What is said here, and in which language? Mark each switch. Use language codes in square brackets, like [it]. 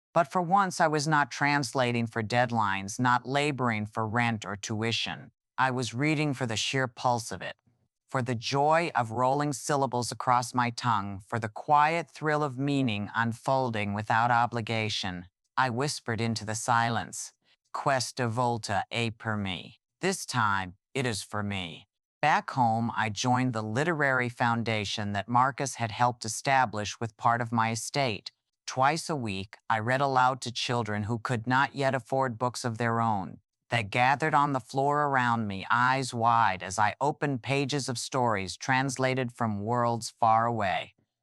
[en] But for once, I was not translating for deadlines, not laboring for rent or tuition. I was reading for the sheer pulse of it, for the joy of rolling syllables across my tongue, for the quiet thrill of meaning unfolding without obligation. I whispered into the silence, [it] "Questa volta è per me." [en] This time, it is for me. Back home, I joined the literary foundation that Marcus had helped establish with part of my estate. Twice a week, I read aloud to children who could not yet afford books of their own. They gathered on the floor around me, eyes wide, as I opened pages of stories translated from worlds far away.